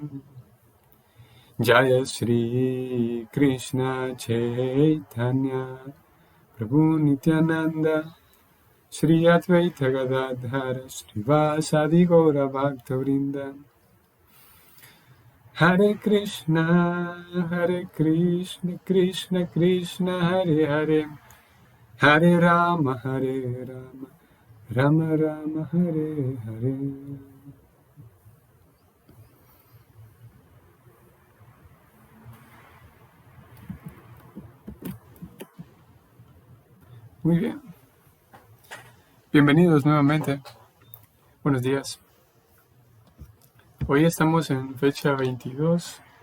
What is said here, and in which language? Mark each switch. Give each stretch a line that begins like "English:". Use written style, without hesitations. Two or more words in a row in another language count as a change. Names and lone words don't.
Spanish: Jaya Shri Krishna Chaitanya Prabhu Nityananda Shri Advaita Gadadhara Srivasadi Gaura Bhakta-vrinda. Hare Krishna Krishna Krishna Hare Hare Hare Rama Rama Rama Hare Hare. Muy bien. Bienvenidos nuevamente. Buenos días. Hoy estamos en fecha 22.